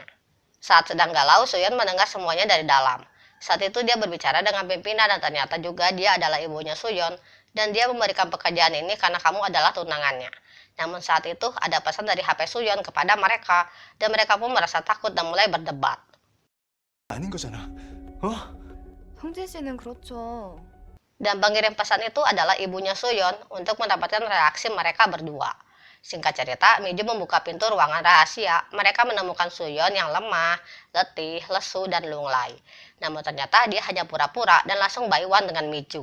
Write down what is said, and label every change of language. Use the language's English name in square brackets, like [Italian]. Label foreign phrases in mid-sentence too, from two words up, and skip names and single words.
[Indonesian] Saat sedang galau, Suyeon mendengar semuanya dari dalam. Saat itu dia berbicara dengan pimpinan dan ternyata juga dia adalah ibunya Suyeon. Dan dia memberikan pekerjaan ini karena kamu adalah tunangannya. Namun saat itu ada pesan dari HP Suyeon kepada mereka. Dan mereka pun merasa takut dan mulai berdebat. [Korean] 아닌 거잖아. 성진 씨는 그렇죠. [Indonesian] Dan pengirim pesan itu adalah ibunya Suyeon untuk mendapatkan reaksi mereka berdua. Singkat cerita, Miju membuka pintu ruangan rahasia. Mereka menemukan Suyeon yang lemah, letih, lesu, dan lunglai. Namun ternyata dia hanya pura-pura dan langsung baiwan dengan Miju.